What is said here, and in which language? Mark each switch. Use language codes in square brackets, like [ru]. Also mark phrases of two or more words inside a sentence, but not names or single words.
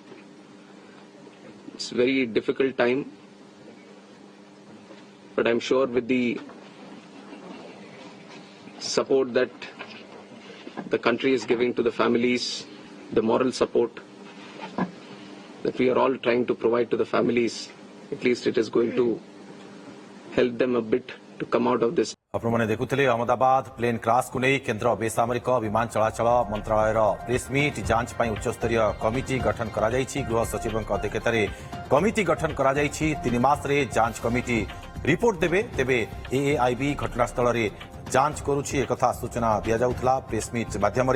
[en] It's a very difficult time, but I'm sure with the support that the country is giving to the families, the moral support that we are all trying to provide to the families, at least it is going to help them a bit to come out of this. [or] ଆପଣମାନେ ଦେଖୁଥିଲେ ଅହମ୍ମଦାବାଦ [en] plane crash-କୁ [or] ନେଇ କେନ୍ଦ୍ର ବେସାମରିକ ବିମାନ ଚଳାଚଳ ମନ୍ତ୍ରଣାଳୟର ପ୍ରେସମିଟ୍ ଯାଞ୍ଚ ପାଇଁ ଉଚ୍ଚସ୍ତରୀୟ କମିଟି ଗଠନ କରାଯାଇଛି। ଗୃହ ସଚିବଙ୍କ ଅଧ୍ୟକ୍ଷତାରେ କମିଟି ଗଠନ କରାଯାଇଛି। 3 ମାସରେ ଯାଞ୍ଚ କମିଟି ରିପୋର୍ଟ ଦେବେ। ତେବେ ଏଏଆଇବି ଘଟଣାସ୍ଥଳରେ ଯାଞ୍ଚ କରୁଛି ଏକଥା ସୂଚନା ଦିଆଯାଉଥିଲା ପ୍ରେସମିଟ୍ ମାଧ୍ୟମରେ।